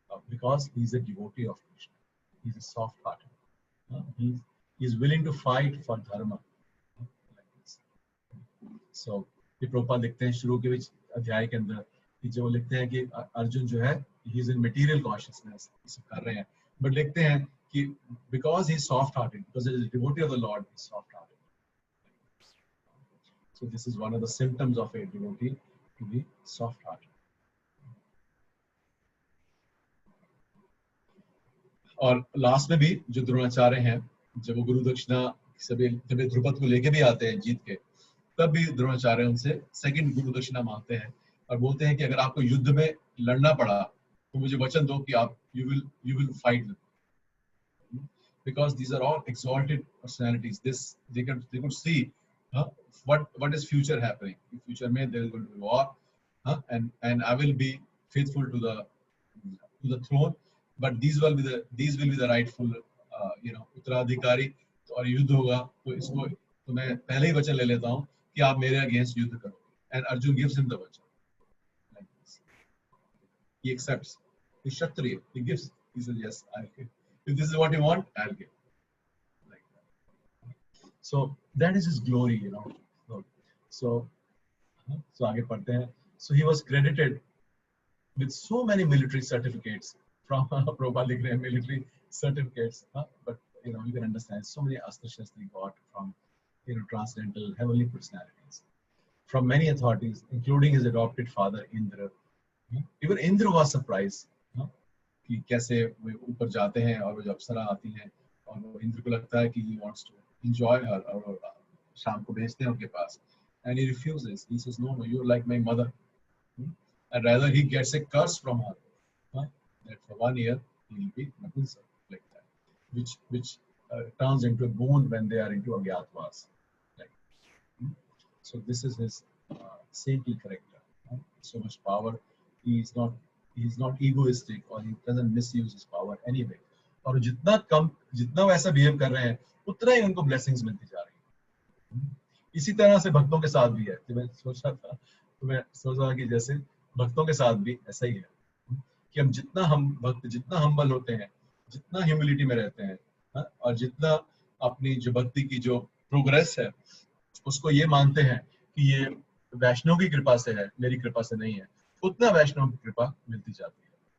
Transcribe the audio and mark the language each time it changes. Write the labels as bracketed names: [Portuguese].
[English] Because he is a devotee of Krishna. He is a soft-hearted. He is willing to fight for dharma. Like this. [Hindi] So ये प्रभुपाद लिखते हैं शुरू के अध्याय के अंदर कि जो लिखते हैं कि अर्जुन जो है [English] he is in material consciousness, [Hindi] सब कर रहे हैं, but लिखते हैं कि [English] because he is soft-hearted, because he is a devotee of the Lord, he is soft-hearted. So this is one of the symptoms of a devotee, to be soft-hearted. [Hindi] और last में भी जो द्रोणाचार्य हैं, जब वो गुरु दक्षिणा जब द्रुपद को लेके भी आते हैं जीत के, तब भी द्रोणाचार्य उनसे सेकंड गुरु दक्षिणा मांगते हैं और बोलते हैं कि अगर आपको युद्ध में लड़ना पड़ा तो मुझे वचन दो कि आप [English] you will fight them, because these are all exalted personalities. They could see what is future happening. In future में there is going to be war, and I will be faithful to the throne, but these will be the rightful उत्तराधिकारी. [Hindi] और युद्ध होगा तो इसको तो मैं पहले ही वचन ले लेता हूँ कि आप मेरे अगेंस्ट युद्ध करो. [English] And Arjun gives him the vachan. Like this. He accepts. He's Kshatriya. He gives. He says, yes, I'll give. If this is what you want, I'll give. Like that. So that is his glory, So [Hindi] आगे पढ़ते हैं. [English] So he was credited with so many military certificates from Prabhupada [Hindi] लिख रहे हैं [English] military certificates, but you can understand so many astra shastra he got from transcendental heavenly personalities, from many authorities, including his adopted father Indra. Even Indra was surprised [Hindi] कि कैसे वो ऊपर जाते हैं और वो जब अप्सरा आती हैं और वो इंद्र को लगता है कि [English] he wants to enjoy her, [Hindi] और शाम को भेजते हैं उनके पास, [English] and he refuses. He says, no, you're like my mother. And rather he gets a curse from her, that for 1 year he will be Napumsak, like that, which turns into a boon when they are into Agyatwas. Like, so this is his saintly character. So much power. He's not egoistic, or he doesn't misuse his power anyway. [Hindi] और जितना वैसा behave कर रहे हैं, उतना ही उनको blessings मिलती जा रही है. इसी तरह से भक्तों के साथ भी है. तो मैं सोच रहा था कि जैसे भक्तों के साथ भी ऐसा ही है कि हम जितना हम्बल होते हैं, जितना ह्यूमिलिटी में रहते हैं, और जितना अपनी जो भक्ति की जो प्रोग्रेस है उसको ये मानते हैं कि ये वैष्णव की कृपा से है, मेरी कृपा से नहीं है, उतना वैष्णव की कृपा मिलती जाती है.